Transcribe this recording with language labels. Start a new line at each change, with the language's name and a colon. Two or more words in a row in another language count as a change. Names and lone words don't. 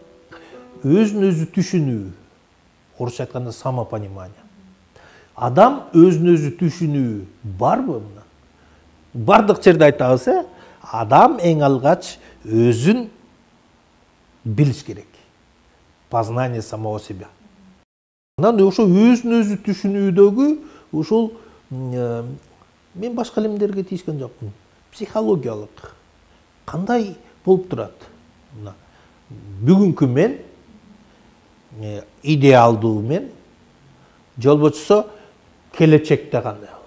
Kyrgyz: Өзүн өзү түшүнүү, орусча айтканда самопонимание. Адам өзүн өзү түшүнүү барбы мына? Бардык жерде айтабыз, адам эң алгач өзүн билиш керек.
Russian: Познание самого себя.
Kyrgyz: Анан ошо өзүн өзү түшүнүүдөгү ушул мен башка илимдерге тийишкен жокмун. Психологиялык кандай болуп турат? Мына бүгүнкү мен идеалдуу мен, же болбосо келечекте кандай болот?